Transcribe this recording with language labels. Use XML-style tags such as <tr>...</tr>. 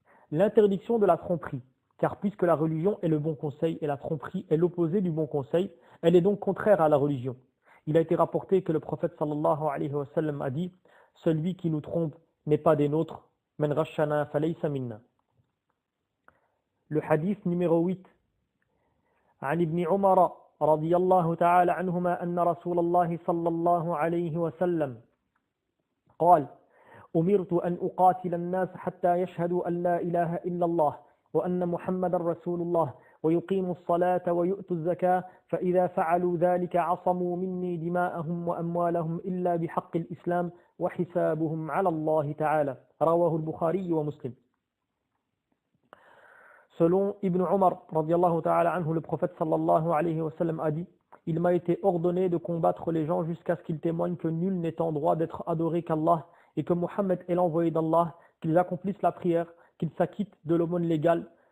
<fr>L'interdiction de la tromperie, car puisque la religion est le bon conseil et la tromperie est l'opposé du bon conseil, elle est donc contraire à la religion. Il a été rapporté que le prophète sallallahu alayhi wa sallam a dit, celui qui nous trompe n'est pas des nôtres,</fr> <ar>men rashana falaysa minna.</ar> <fr>Le hadith numéro 8.</fr> <ar>عن ابن عمر رضي الله تعالى عنهما أن رسول الله صلى الله عليه وسلم قال أمرت أن أقاتل الناس حتى يشهدوا أن لا إله إلا الله وأن محمد رسول الله ويقيموا الصلاة ويؤتوا الزكاة فإذا فعلوا ذلك عصموا مني دماءهم وأموالهم إلا بحق الإسلام وحسابهم على الله تعالى رواه البخاري ومسلم.</ar> <fr>Selon Ibn Umar, radiallahu ta'ala anhu, le prophète sallallahu alayhi wa sallam a dit, il m'a été ordonné de combattre les gens jusqu'à ce qu'ils témoignent que nul n'est en droit d'être adoré qu'Allah et que Mohammed est l'envoyé d'Allah, qu'ils accomplissent la prière, qu'ils s'acquittent de l'aumône légale.</fr>